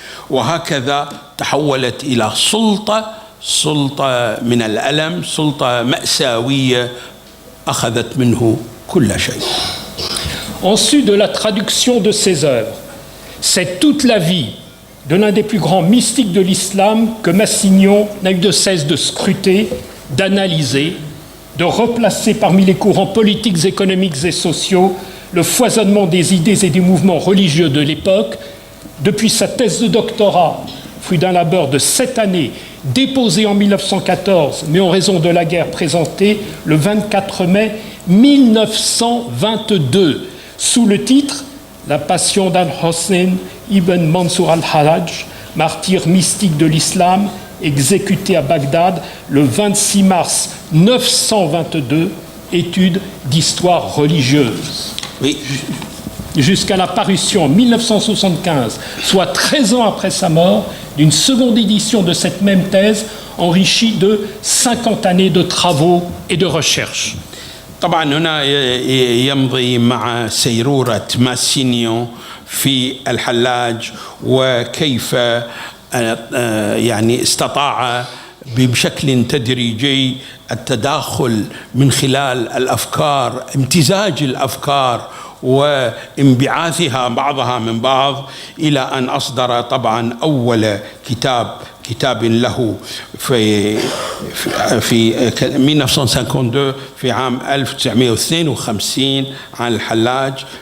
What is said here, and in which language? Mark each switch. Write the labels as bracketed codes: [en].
[ar] وهكذا تحولت إلى سلطة من الألم، سلطة مأساوية أخذت منه كل شيء. [fr] En sus de la traduction de ses œuvres, c'est toute la vie de l'un des plus grands mystiques de l'islam que Massignon n'a eu de cesse de scruter, d'analyser, de replacer parmi les courants politiques, économiques et sociaux le foisonnement des idées et des mouvements religieux de l'époque. Depuis sa thèse de doctorat, fruit d'un labeur de 7 années, déposée en 1914, mais en raison de la guerre présentée le 24 mai 1922, sous le titre « La passion d'Al-Hossein ibn Mansour al-Hallaj, martyr mystique de l'islam, exécuté à Bagdad le 26 mars 922, étude d'histoire religieuse ». Oui. Jusqu'à la parution en 1975, soit 13 ans après sa mort, d'une seconde édition de cette même thèse, enrichie de 50 années de travaux et de recherches. [ar] طبعا هنا يمضي مع سيرورة ماسينيون في الحلاج وكيف يعني استطاع بشكل تدريجي التداخل من خلال الأفكار، امتزاج الأفكار وانبعاثها بعضها من بعض، إلى أن أصدر طبعا أول كتاب له في 1952 في عام 1952 عن الحلاج،